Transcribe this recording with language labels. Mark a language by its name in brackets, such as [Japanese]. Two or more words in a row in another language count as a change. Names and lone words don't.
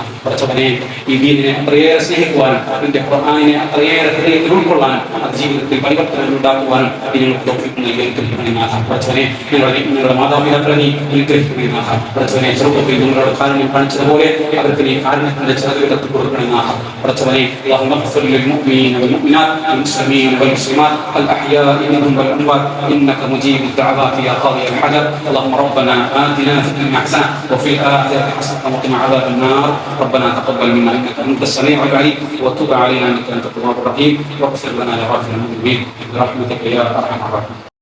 [Malayalam] പഠിച്ചവനെ ഈ ദീനിനെ അത്രയേറെ സ്നേഹിക്കുവാനും അതിന്റെ ഖുർആനിനെ അത്രയേറെ ഹൃദയത്തിൽ ഉൾക്കൊള്ളാനും അത് ജീവിതത്തിൽ പരിവർത്തനങ്ങൾ ഉണ്ടാക്കുവാനും ഞങ്ങൾക്ക് തൗഫീഖ് നൽകി അനുഗ്രഹിക്കണമേ നാഥ. പഠിച്ചവനെ നിങ്ങളുടെ മാതാപിതാക്കളെ നീ അനുഗ്രഹിക്കണമേ നാഥ. പഠിച്ചവനെ ചെറുപ്പത്തിൽ നിങ്ങളോട് കാരുണ്യം കാണിച്ചതുപോലെ അവർക്ക് നീ കാരുണ്യത്തിന്റെ ചെറുകിടത്ത് കൊടുക്കണേ നാഥ. [Arabic] പഠിച്ചവനെ اللهم اغفر للمؤمنين والمؤمنات والمسلمين والمسلمات الأحياء منهم والأموات إنك مجيب الدعوات يا قاضي الحاجات. اللهم ربنا آتنا في الدنيا حسنة وفي الآخرة حسنة وقنا عذاب النار. ربنا تقبل منا إنك أنت السميع العليم وتب علينا إنك أنت التواب الرحيم واغفر لنا يا غافر المذنبين برحمتك يا أرحم الراحمين.